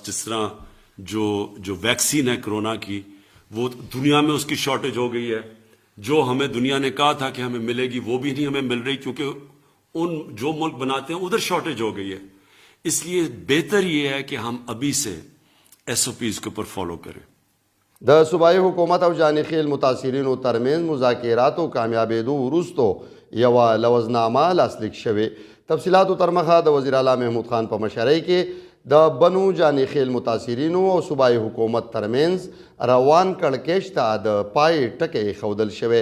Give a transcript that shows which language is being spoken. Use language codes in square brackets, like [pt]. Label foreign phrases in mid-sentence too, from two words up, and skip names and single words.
[ur] جس طرح جو ویکسین ہے کرونا کی, وہ دنیا میں اس کی شارٹیج ہو گئی ہے. جو ہمیں دنیا نے کہا تھا کہ ہمیں ملے گی وہ بھی نہیں ہمیں مل رہی, کیونکہ ان جو ملک بناتے ہیں ادھر شارٹیج ہو گئی ہے. اس لیے بہتر یہ ہے کہ ہم ابھی سے SOPs کے اوپر فالو کریں. [ps] د صوبائی حکومت او جانخیل متاثرینو ترمنځ مذاکراتو کامیابېدو وروستو یوه لوزنامه لاسلیک شوې. تفصیلاتو تر مخه د وزیر اعلی محمود خان په مشرۍ کې د بنو جانخیل متاثرینو او صوبائی حکومت ترمنځ روان کړکېچ ته د پای ټکی ایښودل شوی.